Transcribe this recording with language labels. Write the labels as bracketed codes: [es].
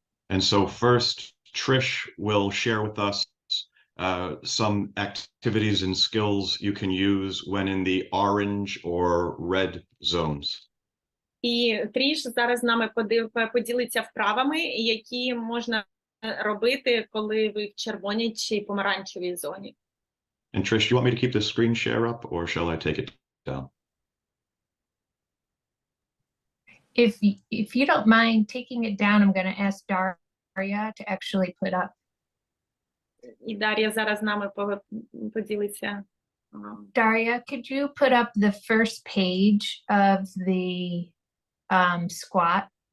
[en] And so first, Trish will share with us some activities and skills you can use when in the orange or red zones. [uk] І Тріш зараз з нами поділиться вправами, які можна робити, коли ви в червоній чи помаранчевій зоні. [en] And Trish, do you want me to keep the screen share up or shall I take it down? If you don't mind taking it down, I'm going to ask Daria to actually put up. [uk] І Дар'я зараз з нами поділиться. [en] Daria, could you put up the first page of the squat?